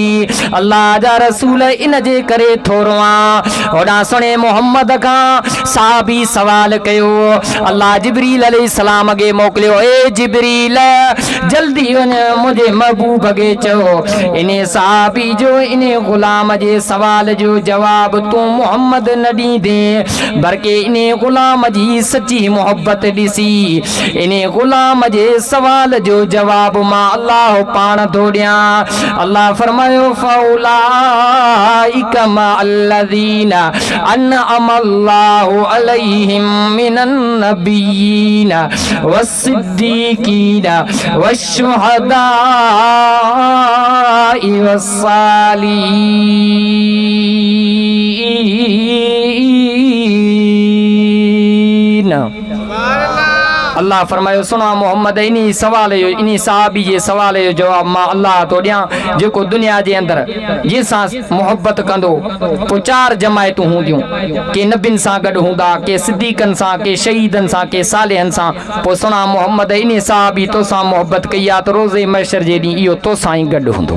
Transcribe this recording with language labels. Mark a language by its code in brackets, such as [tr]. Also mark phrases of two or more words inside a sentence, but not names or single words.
[sd] अल्लाह जा रसूल इन जे करे थोरो आहे होॾां सुणे मोहम्मद खां साहबी सवाल कयो, अल्लाह जिब्रील अलैहिस्सलाम खे मोकिलियो, ए जिब्रील जल्दी वञ मुंहिंजे महबूब खे चओ इन साहबी जो इन ग़ुलाम जे सवाल जो जवाब तूं मोहम्मद न ॾींदे बल्कि इन ग़ुलाम जी सची मोहब्बत ॾिसी इन ग़ुलाम जे सवाल जो जवाब मां अल्लाह पाण थो ॾियां। अल्लाह फरमायो [ar] فأولئك مع الذين أنعم الله عليهم من النبيين والصديقين والشهداء والصالحين. [sd] अल्लाह फरमायो सुना मोहम्मद इन्हीं सवाल जो इन्हीं साहबी जे सवाल जो जवाब मां अल्लाह तो ॾियां जेको दुनिया जे अंदर जंहिंसां मोहब्बत कंदो पोइ 4 जमायतूं हूंदियूं, के नबियुनि सां गॾु हूंदा, के सिद्दीक़नि सां, के शहीदनि सां, के सालिहनि सां। पोइ सुना मोहम्मद इन्हीं साहबी तोसां मोहब्बत कई आहे त रोज़े महशर जे ॾींहुं इहो तोसां ई गॾु हूंदो।